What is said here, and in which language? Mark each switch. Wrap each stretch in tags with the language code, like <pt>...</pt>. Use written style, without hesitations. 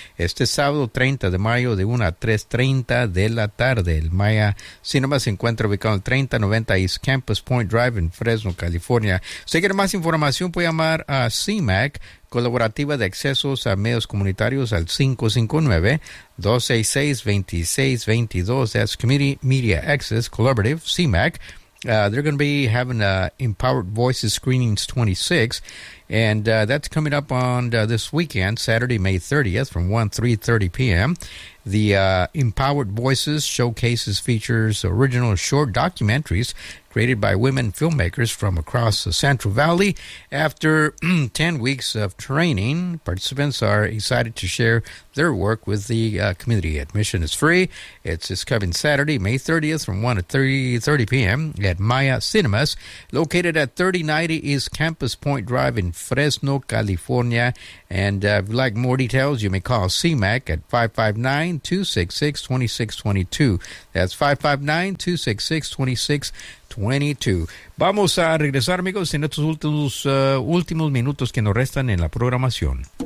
<es>Este sábado 30 de mayo de 1 a 3:30 de la tarde. El Maya Cinema se encuentra ubicado en el 3090 East Campus Point Drive en Fresno, California. Si quiere más información, puede llamar a CIMAC, Colaborativa de Accesos a Medios Comunitarios, al 559-266-2622.</es> <en>That's Committee Media Access Collaborative, CIMAC. They're going to be having Empowered Voices Screenings 26. And that's coming up on this weekend, Saturday, May 30th, from 1 to 3:30 p.m. The Empowered Voices showcases features original short documentaries created by women filmmakers from across the Central Valley. After 10 weeks of training, participants are excited to share their work with the community. Admission is free. It's this coming Saturday, May 30th, from 1 to 3:30 p.m. at Maya Cinemas, located at 3090 East Campus Point Drive in Fresno, California. And if you'd like more details, you may call CMAC at 559-266-2622. That's 559-266-2622.</en> <es>Vamos a regresar, amigos, en estos últimos minutos que nos restan en la programación.</es>